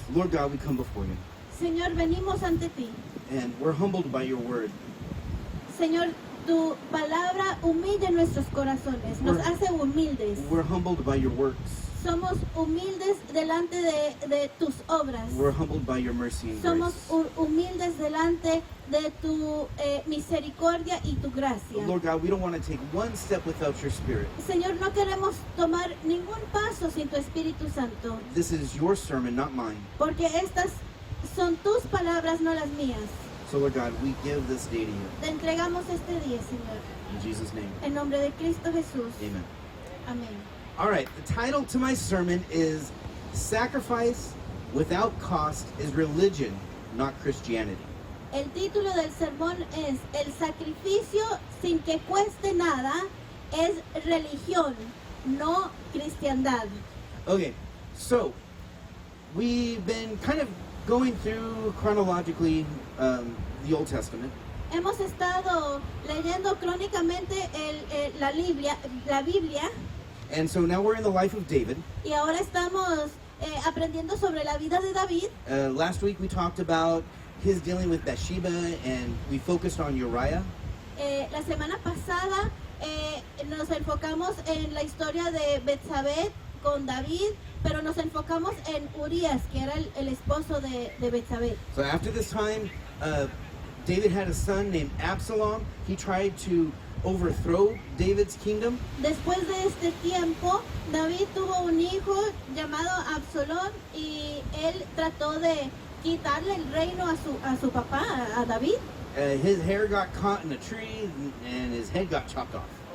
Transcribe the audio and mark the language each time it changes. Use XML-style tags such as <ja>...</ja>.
<en>Lord God, we come before you,</en> <es>Señor, venimos ante ti.</es> <en>and we're humbled by your word.</en> <es>Señor, tu palabra humilla nuestros corazones, nos hace humildes.</es> <en>We're humbled by your works.</en> <es>Somos humildes delante de tus obras.</es> <en>We're humbled by your mercy and</en> <es>Somos</es> <en>grace.</en> <es>humildes delante de tu misericordia y tu gracia.</es> <en>Lord God, we don't want to take one step without your spirit.</en> <es>Señor, no queremos tomar ningún paso sin tu Espíritu Santo,</es> <en>This is your sermon, not mine.</en> <es>porque estas son tus palabras, no las mías.</es> <en>So Lord God, we give this day to you.</en> <es>Te entregamos este día, Señor,</es> <en>In Jesus' name,</en> <es>en nombre de Cristo Jesús.</es> <en>amen.</en> <es>Amén.</es> <en>All right, the title to my sermon is Sacrifice without cost is religion, not Christianity.</en> <es>El título del sermón es El sacrificio sin que cueste nada es religión, no cristiandad.</es> <en>Okay, so we've been kind of going through chronologically the Old Testament.</en> <es>Hemos estado leyendo crónicamente la Biblia</es> <en>And so now we're in the life of David.</en> <es>y ahora estamos aprendiendo sobre la vida de David.</es> <en>Last week we talked about his dealing with Bathsheba and we focused on Uriah.</en> <es>La semana pasada nos enfocamos en la historia de Betsabé con David, pero nos enfocamos en Urias, que era el esposo de Betsabé.</es> <en>So after this time, David had a son named Absalom. He tried to overthrow David's kingdom.</en> <es>Después de este tiempo, David tuvo un hijo llamado Absalón y él trató de quitarle el reino a su papá, a David.</es> <en>His hair got caught in a tree and his head got chopped off.</en>